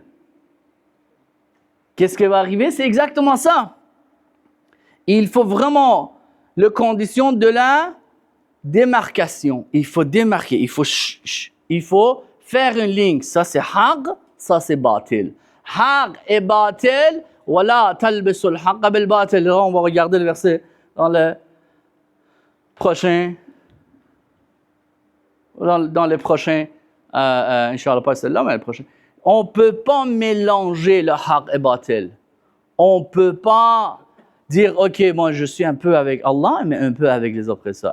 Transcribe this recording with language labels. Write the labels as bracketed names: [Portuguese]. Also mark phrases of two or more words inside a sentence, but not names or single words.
[French] Qu'est-ce qui va arriver? C'est exactement ça. Il faut vraiment les conditions de la démarcation. Il faut démarquer, il faut faire une ligne. Ça, c'est haq, ça, c'est batil. Haq et batil, voilà, [Arabic] تلبيس الحق بالباطل. [French] On va regarder le verset dans le prochain, dans les prochains, Inch'Allah, pas celle-là, mais le prochain. On ne peut pas mélanger le haq et batil. On ne peut pas dire, ok, moi je suis un peu avec Allah, mais un peu avec les oppresseurs.